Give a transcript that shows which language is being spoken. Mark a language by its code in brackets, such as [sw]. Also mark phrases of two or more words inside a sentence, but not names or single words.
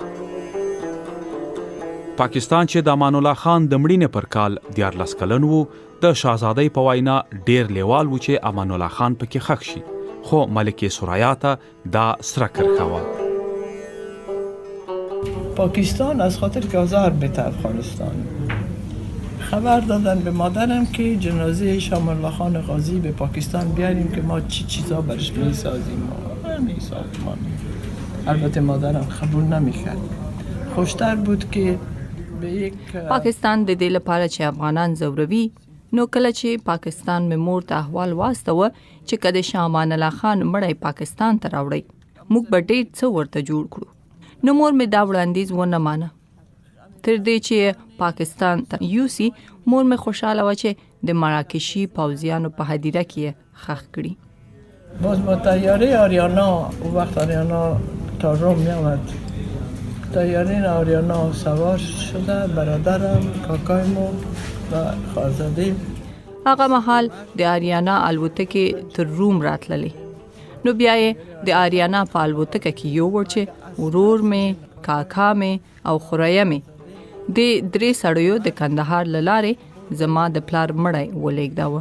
[ps] پاکستان چې د امان الله خان د مړینې پر کال 14 کلن وو د شاهزادۍ په وینا ډیر لیوال و چې امان الله خان پکې خښ شي، خو ملکه ثریا ته دا سره کرخه وه. [fa] پاکستان از خاطر که آزار به افغانستان خبر دادن به مادرم که جنازه شام الله خان غازی به پاکستان بیاریم که ما چی چیزا برش میسازیم. البته مادرم قبول نمیکرد. خوشتر بود که به یک [ps] پاکستان د دې لپاره چې افغانان زوروي، نو کله چې پاکستان مې مور ته احوال واستوه چې کله شاه امان الله خان مړی پاکستان ته راوړی، موږ به ډېر څه ورته جوړ کړو. نو مور مې دا وړاندیز ونه مانه. تر دې چې پاکستان ته یوسي، مور مې خوشاله و چې د مراکشي پوځیانو په هدیره کې خښ کړي. [fa] باز با طیاره آریانا، اون وقت آریانا تا روم میامد، طیاره آریانا سوار شده برادرم، کاکایمو و خالزاده [ps] هغه مهال د آریانا الوتکې تر روم راتللې. نو بیا یې د آریانا په الوتکه کې یووړ چې ورور مې، کاکا مې او خوریه مې د 3 سړیو د کندهار له لارې زما د پلار مړی ولېږداوه.